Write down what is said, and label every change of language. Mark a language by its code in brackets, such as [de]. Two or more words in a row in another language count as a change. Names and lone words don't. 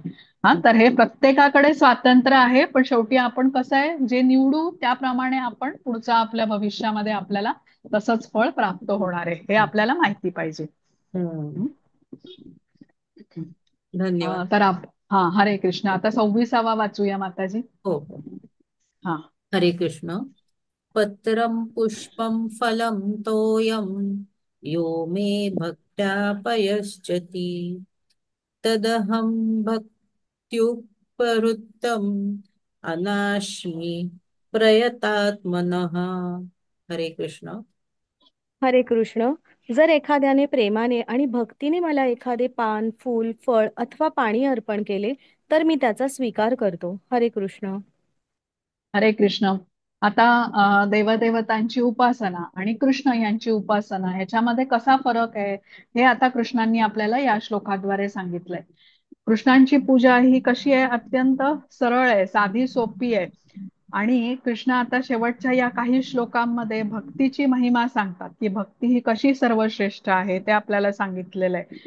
[mr] हा, तर हे प्रत्येकाकडे स्वातंत्र्य आहे, पण शेवटी आपण कसं आहे, जे निवडू त्याप्रमाणे आपण पुढच्या आपल्या भविष्यामध्ये आपल्याला तसंच फळ प्राप्त होणार आहे, हे आपल्याला माहिती पाहिजे. हं. हं? धन्यवाद. तर हा, हरे कृष्ण. आता 26वा वाचूया माताजी. हो हो. हा. हरे कृष्ण. [sa] पत्रं पुष्पं फलं तोयं यो मे भक्त्या पयश्चति तदहं भक्त्युपहृतम् अनाश्मि प्रयतात्मनः. [mr] हरे कृष्ण. हरे कृष्ण. जर एखाद्याने प्रेमाने आणि भक्तीने मला एखादे पान, फूल, फळ अथवा पाणी अर्पण केले तर मी त्याचा स्वीकार करतो. हरे कृष्ण. हरे कृष्ण. आता देवदेवतांची उपासना आणि कृष्ण यांची उपासना ह्याच्यामध्ये कसा फरक आहे हे आता कृष्णांनी आपल्याला या श्लोकाद्वारे सांगितलंय. कृष्णांची पूजा ही कशी आहे, अत्यंत सरळ आहे, साधी सोपी आहे. आणि कृष्ण आता शेवटच्या या काही श्लोकांमध्ये भक्तीची महिमा सांगतात, की भक्ती ही कशी सर्वश्रेष्ठ आहे ते आपल्याला सांगितलेलं आहे.